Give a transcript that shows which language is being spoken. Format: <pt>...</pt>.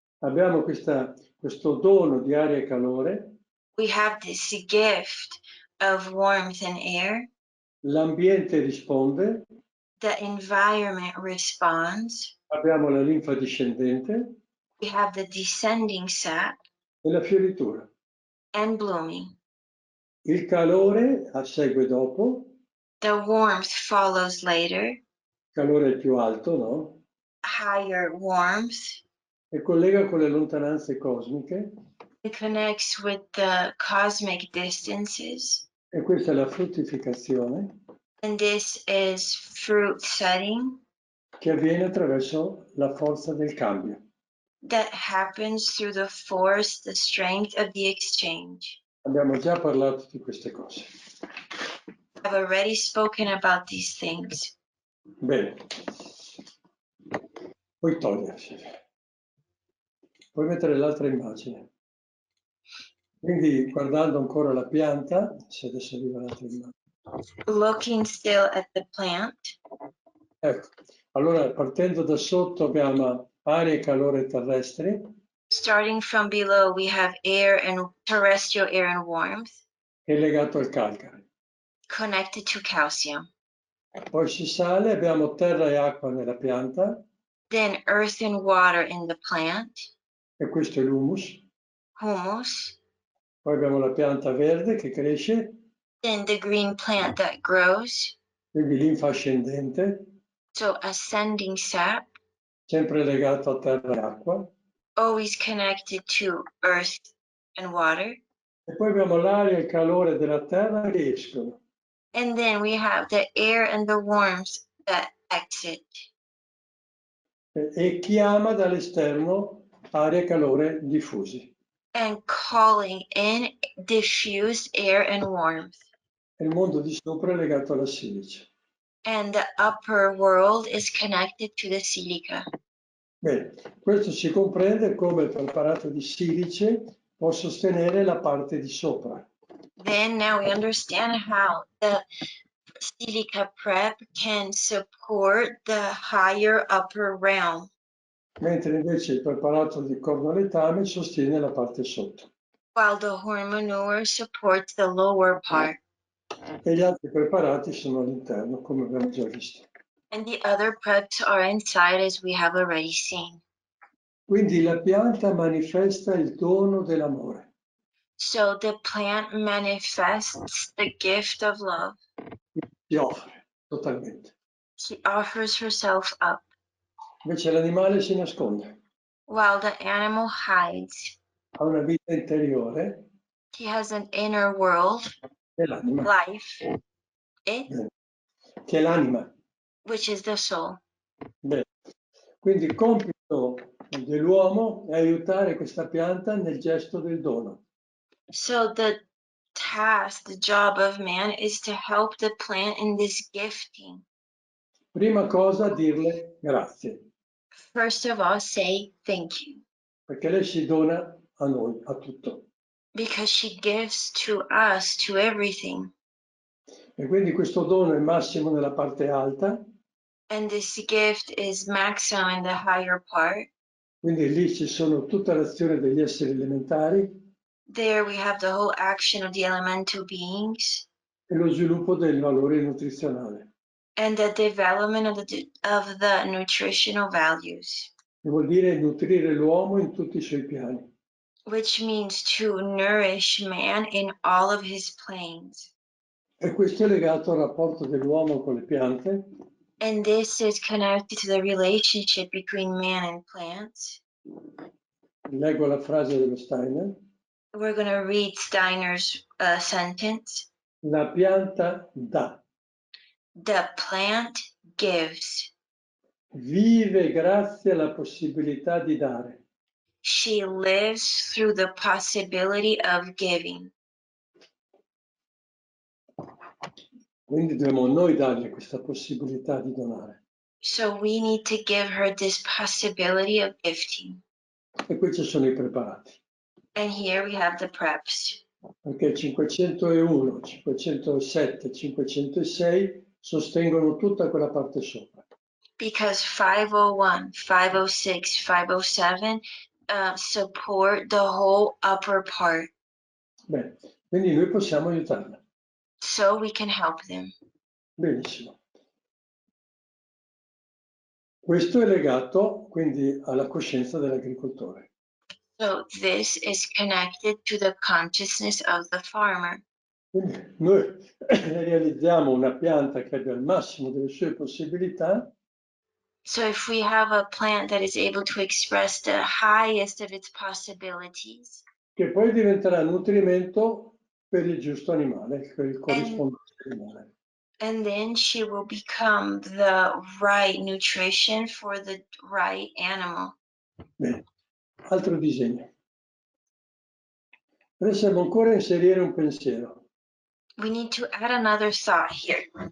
<it>abbiamo questo dono di aria e calore.</it> <en>we have this gift of warmth and air.</en> <it>L'ambiente risponde</it> <en>The environment responds.</en> <it>Abbiamo la linfa discendente</it> <en>We have the descending sap</en> <it>e la fioritura.</it> <en>and blooming.</en> <it>Il calore segue dopo,</it> <en>The warmth follows later,</en> <it>il calore è il più alto, no?</it> <en>higher warmth.</en> <it>E collega con le lontananze cosmiche,</it> <en>It connects with the cosmic distances.</en> <it>e questa è la fruttificazione</it> <en>And this is fruit setting</en> <it>che avviene attraverso la forza del cambio.</it> <en>that happens through the force, the strength of the exchange.</en> <it>Abbiamo già parlato di queste cose.</it> <en>I've already spoken about these things.</en> <it>Bene. Puoi togliersi. Puoi mettere l'altra immagine. Quindi guardando ancora la pianta, se adesso arriva l'altra immagine.</it> <en>Looking still at the plant.</en> <it>Ecco, allora partendo da sotto abbiamo aria e calore terrestri,</it> <en>Starting from below, we have air and terrestrial air and warmth</en> <it>che è legato al calcare.</it> <en>connected to calcium.</en> <it>Poi si sale, abbiamo terra e acqua nella pianta,</it> <en>Then earth and water in the plant,</en> <it>e questo è l'humus.</it> <en>humus.</en> <it>Poi abbiamo la pianta verde che cresce,</it> <en>Then the green plant that grows.</en> <it>quindi linfa ascendente,</it> <en>So ascending sap,</en> <it>sempre legato a terra e acqua.</it> <en>always connected to earth and water.</en> <it>E poi abbiamo l'aria e il calore della terra che escono.</it> <en>And then we have the air and the warmth that exit</en> <it>E chiama dall'esterno aria e calore diffusi.</it> <en>and calling in diffused air and warmth.</en> <it>E il mondo di sopra è legato alla silice.</it> <en>And the upper world is connected to the silica.</en> <it>Bene, questo si comprende come il preparato di silice può sostenere la parte di sopra.</it> <en>Then now we understand how the silica prep can support the higher upper realm,</en> <it>Mentre invece il preparato di cornoletame sostiene la parte sotto.</it> <en>while the horn manure supports the lower part.</en> <it>E gli altri preparati sono all'interno, come abbiamo già visto.</it> <en>And the other preps are inside, as we have already seen.</en> <it>Quindi la pianta manifesta il dono dell'amore.</it> <en>So the plant manifests the gift of love.</en> <it>Si offre totalmente.</it> <en>She offers herself up,</en> <it>Invece l'animale si nasconde.</it> <en>while the animal hides.</en> <it>Ha una vita interiore</it> <en>He has an inner world,</en> <it>che è l'anima.</it> <en>life, it,</en> <it>Che è l'anima.</it> <en>which is the soul.</en> <it>Bene. Quindi il compito dell'uomo è aiutare questa pianta nel gesto del dono.</it> <en>So the task, the job of man is to help the plant in this gifting.</en> <it>Prima cosa, dirle grazie,</it> <en>First of all, say thank you,</en> <it>perché lei si dona a noi, a tutto.</it> <en>because she gives to us, to everything.</en> <it>E quindi questo dono è massimo nella parte alta,</it> <en>And this gift is maximum in the higher part.</en> <it>quindi lì ci sono tutta l'azione degli esseri elementari</it> <en>There we have the whole action of the elemental beings</en> <it>e lo sviluppo del valore nutrizionale,</it> <en>and the development of the nutritional values,</en> <it>che vuol dire nutrire l'uomo in tutti i suoi piani.</it> <en>which means to nourish man in all of his planes.</en> <it>E questo è legato al rapporto dell'uomo con le piante,</it> <en>And this is connected to the relationship between man and plants.</en> <it>leggo la frase dello Steiner,</it> <en>We're going to read Steiner's sentence.</en> <it>la pianta dà,</it> <en>The plant gives.</en> <it>vive grazie alla possibilità di dare.</it> <en>She lives through the possibility of giving.</en> <it>Quindi dobbiamo noi dargli questa possibilità di donare.</it> <en>So we need to give her this possibility of gifting.</en> <it>E qui ci sono i preparati,</it> <en>And here we have the preps.</en> <it>perché 501, 507, 506 sostengono tutta quella parte sopra.</it> <en>Because 501, 506, 507 support the whole upper part.</en> <it>Bene, quindi noi possiamo aiutarla.</it> <en>So we can help them.</en> <it>Benissimo. Questo è legato quindi alla coscienza dell'agricoltore.</it> <en>So this is connected to the consciousness of the farmer.</en> <it>Quindi noi realizziamo una pianta che abbia il massimo delle sue possibilità.</it> <en>So if we have a plant that is able to express the highest of its possibilities,</en> <it>che poi diventerà nutrimento per il giusto animale, per il corrispondente animale.</it> <en>and then she will become the right nutrition for the right animal.</en> <it>Bene, altro disegno. Adesso devo ancora inserire un pensiero.</it> <en>We need to add another thought here.</en>